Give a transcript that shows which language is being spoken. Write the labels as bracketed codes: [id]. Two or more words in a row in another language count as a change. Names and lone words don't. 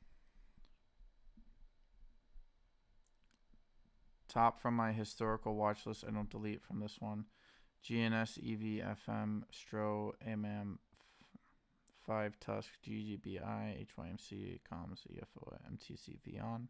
[en] Top from my historical watch list. I don't delete from this one. GNS, EV, FM, STRO, AMM, 5 Tusk, GGBI, HYMC, Comms, EFO, MTC, Vion.